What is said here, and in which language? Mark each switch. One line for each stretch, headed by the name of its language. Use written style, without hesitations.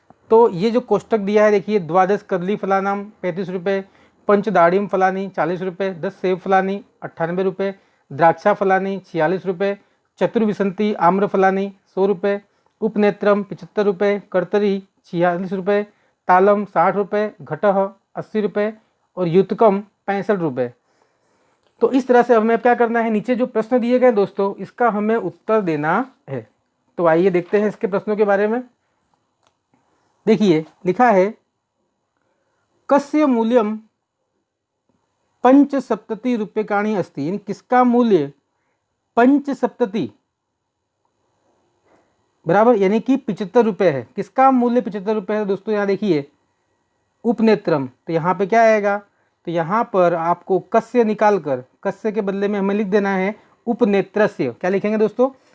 Hindi: तो ये जो कोष्टक दिया है देखिए, द्वादश कदली फलानाम 35 रुपये, पंचदाड़ीम फलानी 40 रुपये, 10 सेब फलानी 98 रुपये, द्राक्षा फलानी 46 रुपये, चतुर्विशंति आम्र फलानी 100 रुपये, उपनेत्रम 75 रुपये, कर्तरी 46 रुपये, तालम 60 रुपये, घटह 80 रुपये और युतकम 65 रुपये। तो इस तरह से हमें क्या करना है? नीचे जो प्रश्न दिए गए दोस्तों इसका हमें उत्तर देना है। तो आइए देखते हैं इसके प्रश्नों के बारे में। देखिए लिखा है
Sanskrit: कस्य मूल्यम 75 रूप्यकाणि अस्ति।
Hindi: यानी किसका मूल्य 75 बराबर यानी कि 75 रुपये है। किसका मूल्य 75 रुपये है दोस्तों? यहाँ देखिए उपनेत्रम, तो यहाँ पे क्या आएगा? तो यहाँ पर आपको कस्य निकाल कर, कस्य के बदले में हमें लिख देना है उपनेत्रस्य। क्या लिखेंगे दोस्तों?